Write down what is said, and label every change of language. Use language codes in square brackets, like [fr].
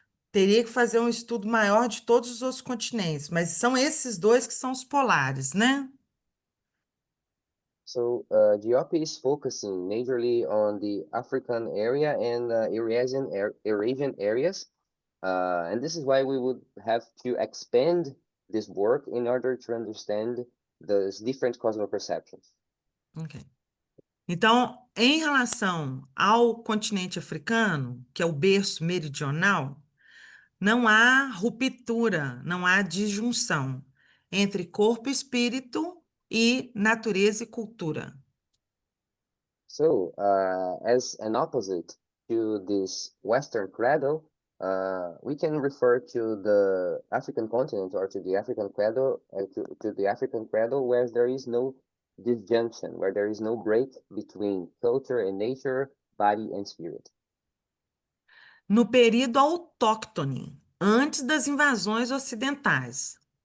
[pt] Teria que fazer um estudo maior de todos os outros continentes, mas são esses dois que são os polares, né? [en] So Diop is focusing majorly on the African area and Eurasian areas. And this is why we would have to expand this work in order to understand those different cosmoperceptions. Ok. [pt] Então, em relação ao continente africano, que é o berço meridional, não há ruptura, não há disjunção entre corpo e espírito e natureza e cultura. [en] So, as an opposite to this Western credo, we can refer to the African continent or to the African credo, to the African credo, where there is no disjunction, where there is no break between culture and nature, body and spirit. [pt] No período autóctone, antes das invasões ocidentais.